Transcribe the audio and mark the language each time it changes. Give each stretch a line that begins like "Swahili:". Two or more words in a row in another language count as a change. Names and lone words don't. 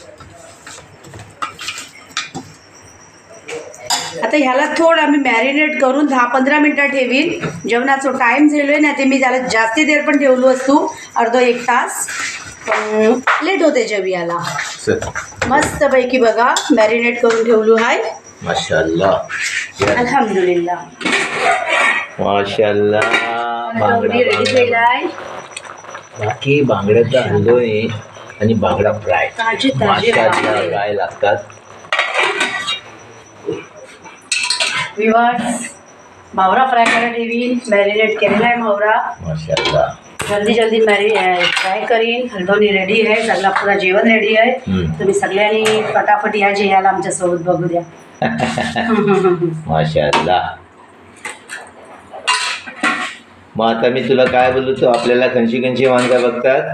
Marathi: आता ह्याला थोडं मी मॅरिनेट करून 10-15 मिनटं ठेवीन. जेवणाचा टाईम झालोय ना, ते मी त्याला जास्ती देर पण ठेवलो असतो, अर्धा 1 तास, पण लेट होते जेवियाला. मस्तपैकी बघा मॅरिनेट करून ठेवलो आहे. माशाअल्लाह, अल्हम्दुलिल्लाह, माशाअल्लाह. बांगडी रेडी केलाय. बाकी बांगड्याचा हलदोणी आणि बांगडा फ्राय माशाअल्लाह काय लागतात. व्ह्युअर्स, मावरा फ्राय करायला ठेवीन. मॅरिनेट केलेला आहे मावरा. माशाअल्लाह, जल्दी जल्दी फ्राय करीन. हलदोनी रेडी आहे, सगळा पुरा जेवण रेडी आहे. तुम्ही सगळ्यांनी फटाफट या जेवायला आमच्यासोबत बघू द्या. माशाअल्लाह. मग आता मी तुला काय बोललो, तो आपल्याला खंची खंची माणसं बघतात.